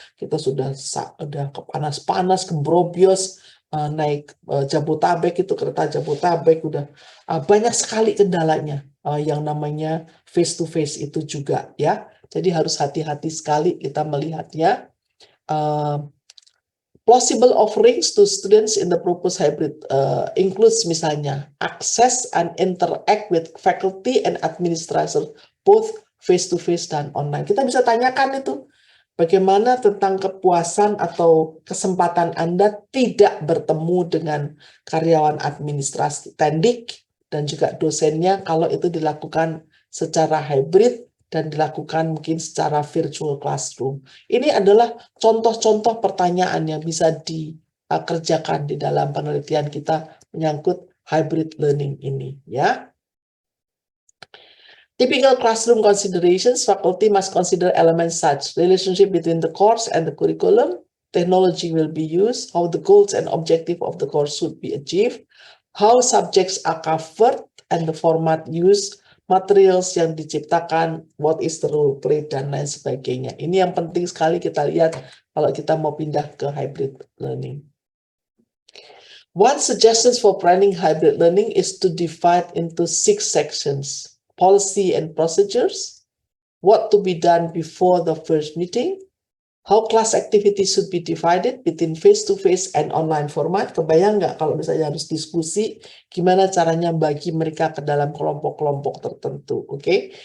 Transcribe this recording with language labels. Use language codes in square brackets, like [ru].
[id] Kita sudah panas-panas gembrobios naik Jabotabek itu kereta Jabotabek udah banyak sekali kendalanya yang namanya face to face itu juga ya. Jadi harus hati-hati sekali kita melihatnya. [en] Plausible offerings to students in the proposed hybrid includes [id] misalnya [en] access and interact with faculty and administrators both face-to-face [id] dan [en] online. [id] Kita bisa tanyakan itu bagaimana tentang kepuasan atau kesempatan Anda tidak bertemu dengan karyawan administrasi tendik dan juga dosennya kalau itu dilakukan secara hybrid dan dilakukan mungkin secara virtual classroom. Ini adalah contoh-contoh pertanyaan yang bisa dikerjakan di dalam penelitian kita menyangkut hybrid learning ini, ya. [en] Typical classroom considerations, faculty must consider elements such relationship between the course and the curriculum, technology will be used, how the goals and objective of the course should be achieved, how subjects are covered, and the format used, materials [id] yang diciptakan, [en] what is the role play, [id] dan lain sebagainya. Ini yang penting sekali kita lihat kalau kita mau pindah ke hybrid learning. [en] One suggestion for planning hybrid learning is to divide into 6 sections: policy and procedures, what to be done before the first meeting, how class activities should be divided between face-to-face and online format. [id] Kebayang nggak kalau misalnya harus diskusi, gimana caranya bagi mereka ke dalam kelompok-kelompok tertentu, oke?